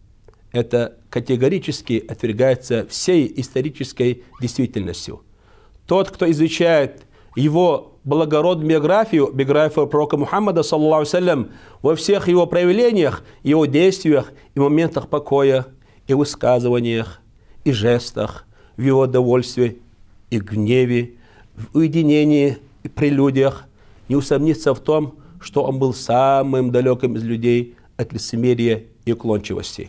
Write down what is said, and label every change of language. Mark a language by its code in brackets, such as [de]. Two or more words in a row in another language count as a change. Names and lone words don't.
[ru] Это категорически отвергается всей исторической действительностью. Тот, кто изучает его благородную биографию пророка Мухаммада, [ar] صلى الله عليه وسلم, [ru] во всех его проявлениях, его действиях и моментах покоя, и высказываниях, и жестах, в его довольстве и гневе, в уединении и прелюдиях, не усомнится в том, что он был самым далеким из людей от лицемерия и уклончивости.